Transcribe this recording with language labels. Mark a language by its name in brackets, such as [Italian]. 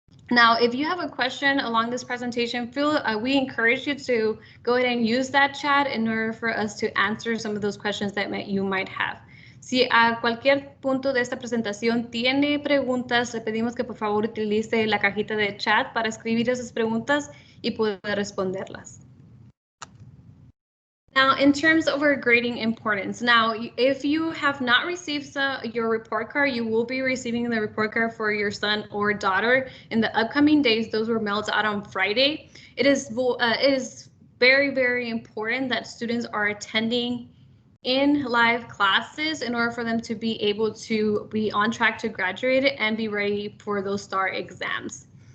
[English] Now, if you have a question along this presentation, we encourage you to go ahead and use that chat in order for us to answer some of those questions that you might have. [Spanish] Si a cualquier punto de esta presentación tiene preguntas, le pedimos que por favor utilice la cajita de chat para escribir esas preguntas y poder responderlas. [English] Now, in terms of our grading importance, now, if you have not received your report card, you will be receiving the report card for your son or daughter in the upcoming days. Those were mailed out on Friday. It is very, very important that students are attending in live classes in order for them to be able to be on track to graduate and be ready for those STAAR exams.